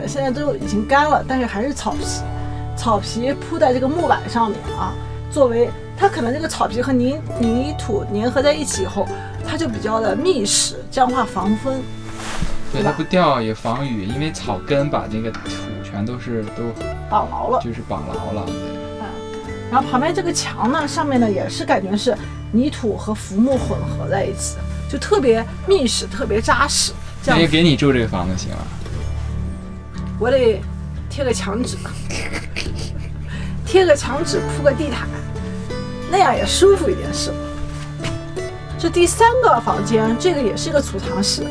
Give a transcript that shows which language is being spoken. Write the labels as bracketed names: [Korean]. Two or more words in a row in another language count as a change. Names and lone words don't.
[Chinese] 現在都已經乾了，但是還是草皮。草皮鋪在這個木板上面啊，作為它可能這個草皮和泥土粘合在一起以後，它就比較的密實，這樣的話防風。对，它不掉也防雨，因為草根把這個土全都綁牢了，就是綁牢了。然後旁邊這個牆呢，上面呢也是感覺是泥土和浮木混合在一起，就特別密實，特別扎實。這樣給你住這個房子行嗎？我得貼個牆紙，貼個牆紙鋪個地毯，那樣也舒服一點，是吧？這第三個房間，這個也是一個儲藏室。